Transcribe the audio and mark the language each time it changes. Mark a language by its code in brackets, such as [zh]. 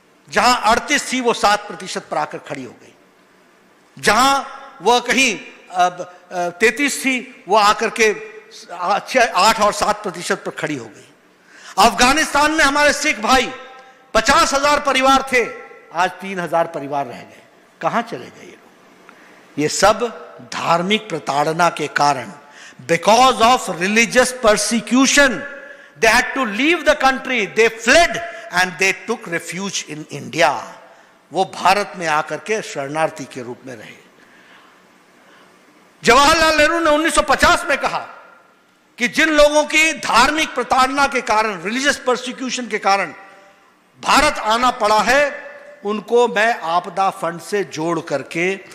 [hi] जहां 38 थी वो 7% पर आकर खड़ी हो गई। जहां वह कहीं 33 थी वो आकर के 8 और 7% पर खड़ी हो गई। अफगानिस्तान में हमारे सिख भाई 50,000 परिवार थे, आज 3,000 परिवार रह गए। कहां चले गए ये लोग? ये सब धार्मिक प्रताड़ना के कारण, [en] Because of religious persecution, they had to leave the country, they fled and they took refuge in India. [hi] वो भारत में आकर के शरणार्थी के रूप में रहे। जवाहरलाल नेहरू ने 1950 में कहा कि जिन लोगों की धार्मिक प्रताड़ना के कारण, रिलीजियस परसिक्यूशन के कारण भारत आना पड़ा है, उनको मैं आपदा फंड से जोड़ करके